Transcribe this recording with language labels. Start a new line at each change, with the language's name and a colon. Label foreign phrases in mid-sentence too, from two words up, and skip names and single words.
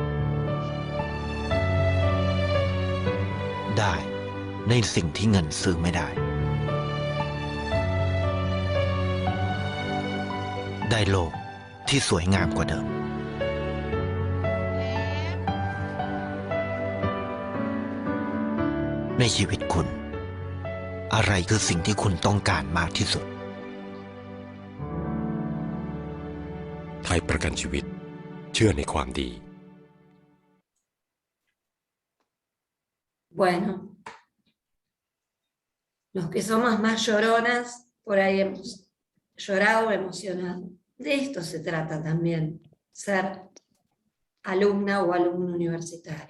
Thai: ได้ในสิ่งที่เงินซื้อไม่ได้ ได้โลกที่สวยงามกว่าเดิม ในชีวิตคุณ อะไรคือสิ่งที่คุณต้องการมากที่สุด ไทยประกันชีวิตเชื่อในความดี
Spanish: Bueno, los que somos más lloronas, por ahí hemos llorado o emocionado. De esto se trata también, ser alumna o alumno universitario.